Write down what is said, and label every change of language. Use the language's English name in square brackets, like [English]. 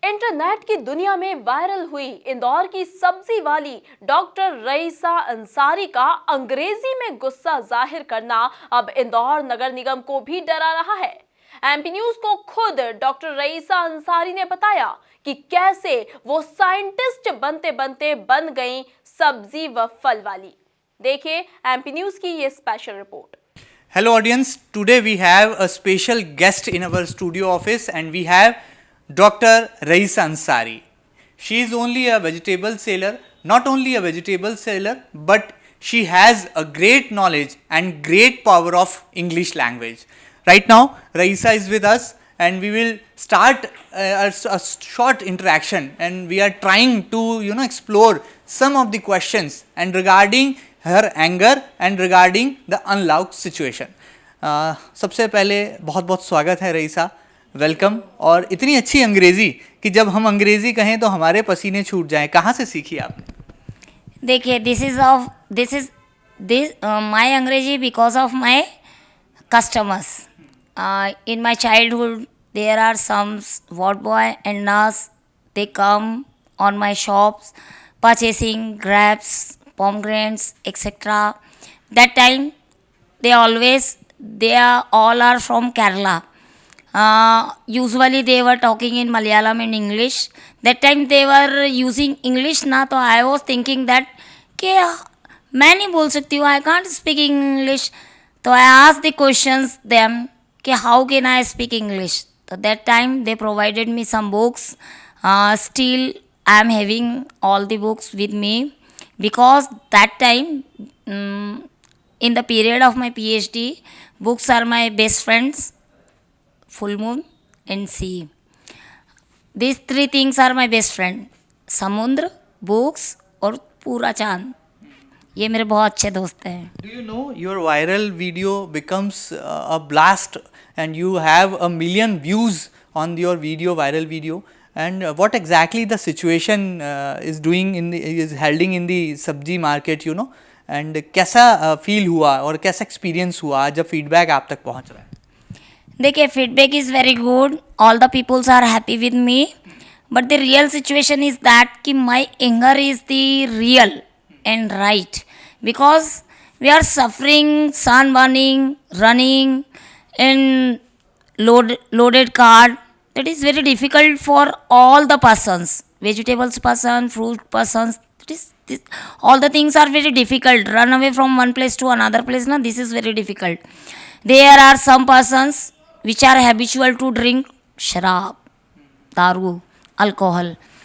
[Hindi] Internet की दुनिया में वायरल हुई इंदौर की सब्जी वाली डॉक्टर रईसा अंसारी का अंग्रेजी में गुस्सा जाहिर करना अब इंदौर नगर निगम को भी डरा रहा है। एमपी न्यूज को खुद डॉक्टर रईसा अंसारी ने बताया कि कैसे वो साइंटिस्ट बनते बनते बन गई सब्जी व फल वाली। देखिए एमपी न्यूज की ये special report. [English] Hello audience, today we have a special guest in our studio office and we have Dr. Raisa Ansari. She is only a vegetable seller, not only a vegetable seller but she has a great knowledge and great power of English language. Right now Raisa is with us and we will start a short interaction and we are trying to explore some of the questions and regarding her anger and regarding the unlocked situation. [Hindi] सबसे पहले बहुत बहुत स्वागत है Raisa, welcome. और इतनी अच्छी अंग्रेज़ी कि जब हम अंग्रेज़ी कहें तो हमारे पसीने छूट जाएं, कहाँ से सीखी आपने? देखिए [English] This my अंग्रेजी because of my customers. In my childhood there are some ward boy and nurse, they come on my shops purchasing grapes, pomegranates, etc. That time they all are from Kerala. Usually they were talking in Malayalam and English. That time they were using English [Hindi] ना, तो [English] I was thinking that [Hindi] कि मैं नहीं बोल सकती हूँ, [English] I can't speak English. [Hindi] तो [English] I asked the questions them कि how can I speak English? So that time they provided me some books. Still I am having all the books with me because that time in the period of my PhD, books are my best friends, full moon and sea. These three things are my best friend, [Hindi] समुद्र, [English] books [Hindi] और पूरा चांद, ये मेरे बहुत अच्छे दोस्त हैं। [English] Do you know your viral video becomes a blast and you have 1 million views on your video, viral video? And what exactly the situation is doing is holding in the [Hindi] सब्जी मार्केट and कैसा feel हुआ और कैसा experience हुआ जब feedback आप तक पहुंच रहा है? [English] देखिए feedback is very good, all the peoples are happy with me, but the real situation is that [Hindi] कि [English] My anger is the real and right because we are suffering, sun burning, running in loaded cart. That is very difficult for all the persons, vegetables person, fruit persons. All the things are very difficult. Run away from one place to another place, na, this is very difficult. There are some persons which are habitual to drink sharab, daru, alcohol.